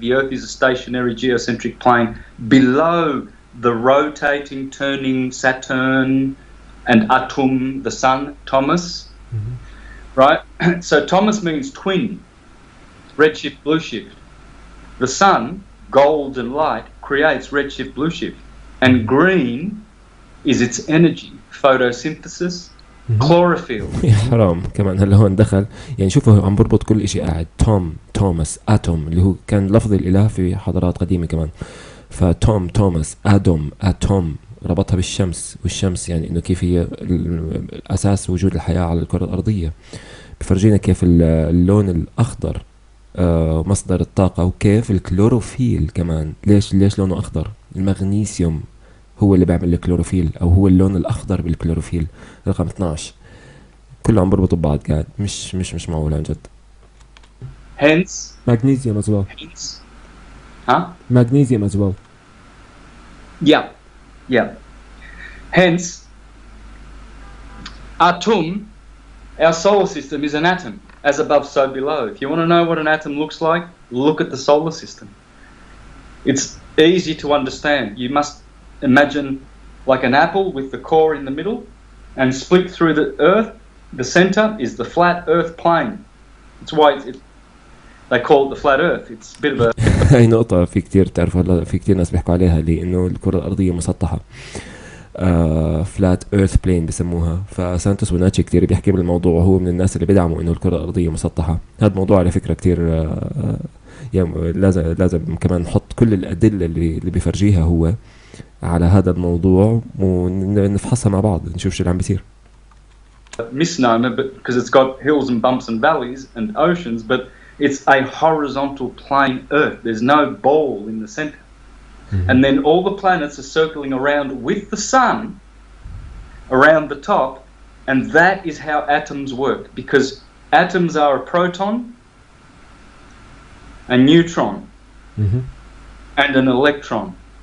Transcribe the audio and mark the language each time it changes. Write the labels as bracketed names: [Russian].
[English] The Earth is a stationary geocentric plane below the rotating, turning Saturn and Atum, the sun, Thomas. Mm-hmm. Right? So Thomas means twin, redshift, blue shift. The sun, gold and light, creates redshift, blue shift. And green is its energy, photosynthesis, chlorophyll. [Arabic] يا حرام كمان هلا هون دخل، يعني شوفوا عم بربط كل اشي قاعد. توماس، اتوم اللي هو كان لفظ الاله في حضارات قديمة كمان. توماس، اتوم ربطها بالشمس، والشمس يعني انه كيف هي اساس وجود الحياة على الكرة الارضية. بفرجينا كيف اللون الاخضر مصدر الطاقة، وكيف الكلوروفيل كمان ليش لونه اخضر. المغنيسيوم هو اللي بيعمل الكلوروفيل، او هو اللون الاخضر بالكلوروفيل. رقم 12 كله عم بربط ببعض قاعد، مش معقول عن جد. [English] Hence, مغنيسيوم as well. huh? Magnesium as well. Yeah. Hence, Atum, our solar system is an atom, as above, so below. If you want to know what an atom looks like, look at the solar system. It's easy to understand. You must imagine like an apple with the core in the middle, and split through the earth. The center is the flat earth plane. That's why they call it the flat earth. It's a bit of a [Arabic] هاي نقطة في كتير تعرفوا هلا، في كتير ناس بيحكوا عليها، لأنه الكرة الأرضية مسطحة. [English] flat earth plane [Arabic] بسموها. فسانتوس بوناتشي كتير بيحكي بالموضوع، وهو من الناس اللي بيدعموا انه الكرة الارضية مسطحة. هذا الموضوع على فكرة كتير يعني لازم كمان نحط كل الادلة اللي بيفرجيها هو على هذا الموضوع، ونفحصها مع بعض نشوف شو اللي عم بيصير. [English] misnomer, but because it's got hills and bumps and valleys and oceans, but it's a horizontal plane earth. There's no ball in the center. and then all the planets are circling around with the sun around the top, and that is how atoms work, because atoms are a proton, a neutron, and an electron.